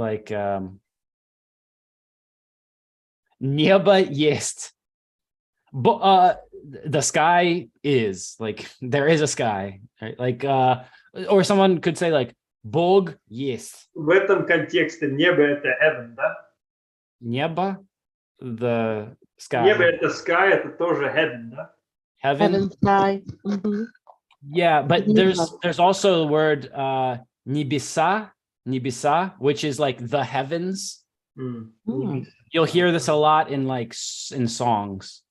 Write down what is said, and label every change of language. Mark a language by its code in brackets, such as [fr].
[ru] Like небо есть. [en] But the sky is, like, there is a sky, right? Like or someone could say like [ru] Бог есть. В этом контексте небо это heaven, да? Небо, [en] the sky. [ru] Небо это sky, это тоже heaven, да? [en] Heaven. Heaven sky. Mm-hmm. Yeah, but there's also the word небеса, which is like the heavens. Mm. You'll hear this a lot in like in songs.